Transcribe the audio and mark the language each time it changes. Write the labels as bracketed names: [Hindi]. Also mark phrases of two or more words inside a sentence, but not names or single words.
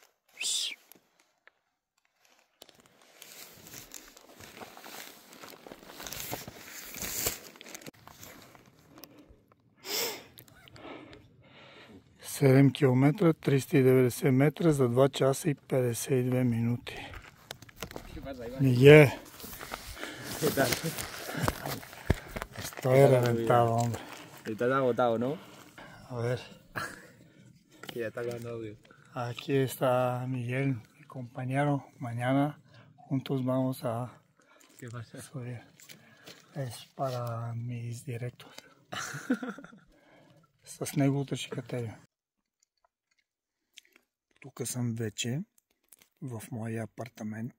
[Bulgarian] 7 км, 390 метра за 2 часа и 52 минути. [Spanish] Miguel. ¿Qué tal? Estoy reventado, hombre. Estás agotado, ¿no? A ver. Que ya está grabando audio. Aquí está Miguel, mi compañero. Mañana juntos vamos a ¿Qué pasa? Es para mis directos. [Bulgarian] С него утре ще катеря. Тук съм вече в моя апартамент.